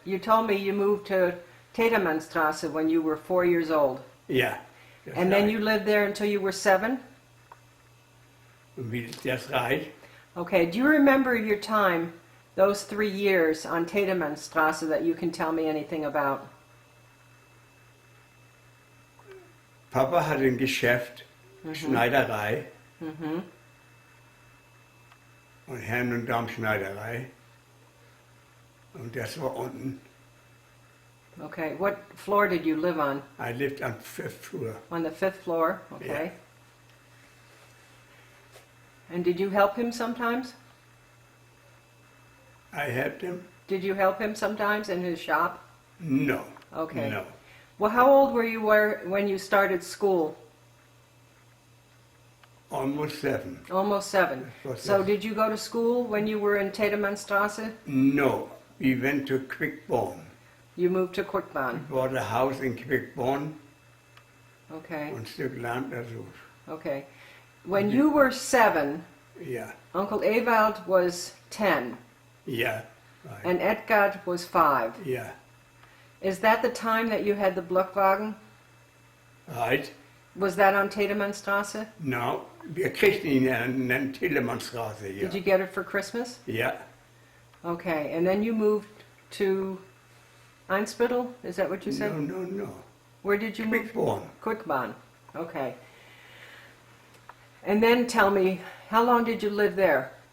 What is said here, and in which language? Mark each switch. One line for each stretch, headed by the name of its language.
English: You told me you moved to Tedemannstrasse when you were 4 years old. Yeah. And then you lived there until you were 7? That's right. Okay, do you remember your time, those 3 years on Tedemannstrasse that you can tell me anything about?
German: Papa hatte ein Geschäft, Schneiderei Mhm. und Herren- und Damenschneiderei. Und das war unten.
English: Okay. What floor did you live on? I lived on 5th floor. On the 5th floor. Okay. Yeah. And did you help him sometimes? I helped him? Did you help him sometimes in his shop? No. Okay. No. Well, how old were you when you started school? Almost 7. Almost 7. What's So this? did you go to school when you were in Tedemannstraße? No. We went to Quickborn. You moved to Quickborn. We bought a house in Quickborn Okay.
German: und ein Stück Land dazu.
English: Okay. When you were 7,
German: Ja.
English: Uncle Ewald was 10 Ja. Right. and Edgard was 5.
German: Ja.
English: Is that the time that you had the Blockwagen? Right. Was that on Tedemannstraße? No.
German: Wir kriegten ihn an der Telemannstraße. Ja.
English: Did you get it for Christmas?
German: Ja.
English: Okay. And then you moved to Einsbüttel? Is that what you said? No, no, no. Where did you move? Quickborn. Quickborn. Okay. And then tell me, how long did you live there?